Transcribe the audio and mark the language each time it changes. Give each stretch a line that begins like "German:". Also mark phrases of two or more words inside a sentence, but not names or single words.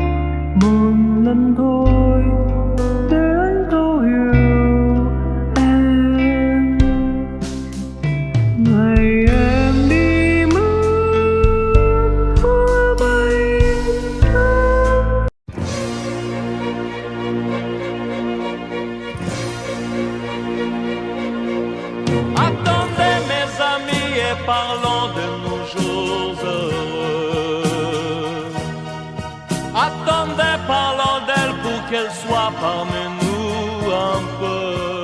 Vietnamese: Một lần thôi để anh thấu hiểu em. Ngày em đi mất hoa bay thơm.
French: Attendez mes amis et parlons de nos jours heureux. Attendez, parlons d'elle pour qu'elle soit parmi nous un peu.